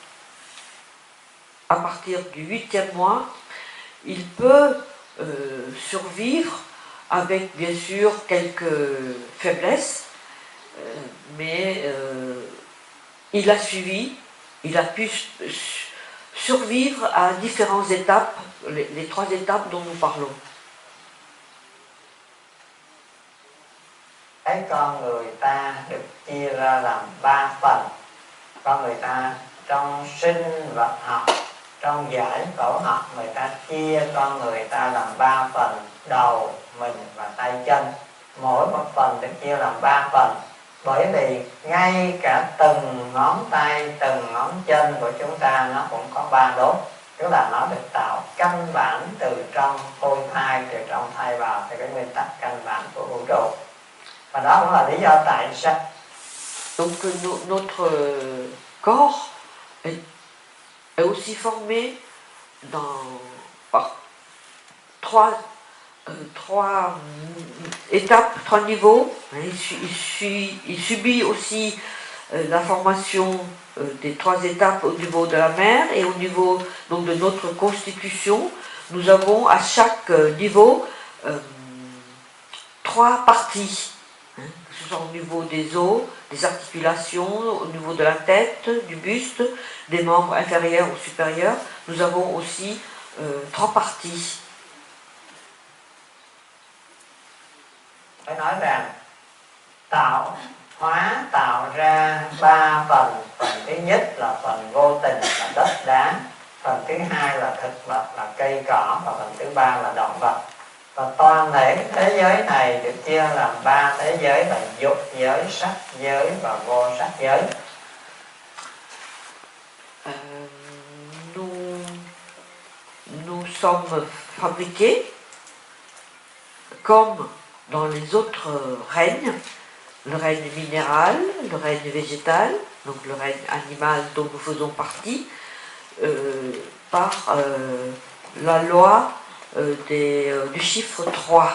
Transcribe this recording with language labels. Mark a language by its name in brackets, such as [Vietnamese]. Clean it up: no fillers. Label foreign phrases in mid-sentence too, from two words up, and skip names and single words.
[French] à partir du 8e mois, il peut survivre avec bien sûr quelques faiblesses, mais il a suivi, il a pu survivre à différentes étapes, les 3 étapes dont nous parlons. [Vietnamese] Cái con người ta được chia ra làm 3 phần. Con người ta trong sinh vật học, trong giải phẫu học, người ta chia con người ta làm 3 phần: đầu, mình và tay chân. Mỗi một phần được chia làm 3 phần, bởi vì ngay cả từng ngón tay, từng ngón chân của chúng ta nó cũng có 3 đốt, tức là nó được tạo căn bản từ trong phôi thai, từ trong thai vào theo cái nguyên tắc căn bản của vũ trụ. Và đó cũng là lý do tại sao. [French] Donc notre corps est aussi formé par trois étapes, trois niveaux. Il subit aussi la formation des trois étapes au niveau de la mère et au niveau donc, de notre constitution. Nous avons à chaque niveau trois parties, que ce soit au niveau des os, des articulations, au niveau de la tête, du buste, des membres inférieurs ou supérieurs. Nous avons aussi trois parties. [Vietnamese] Phải nói rằng tạo hóa tạo ra ba phần. Phần thứ nhất là phần vô tình là đất đá, phần thứ hai là thực vật là cây cỏ, và phần thứ ba là động vật. Và toàn thể thế giới này được chia làm ba thế giới là dục giới, sắc giới và vô sắc giới. [French] Nous sommes fabriqués comme dans les autres règnes, le règne minéral, le règne végétal, donc le règne animal dont nous faisons partie, par la loi du chiffre 3.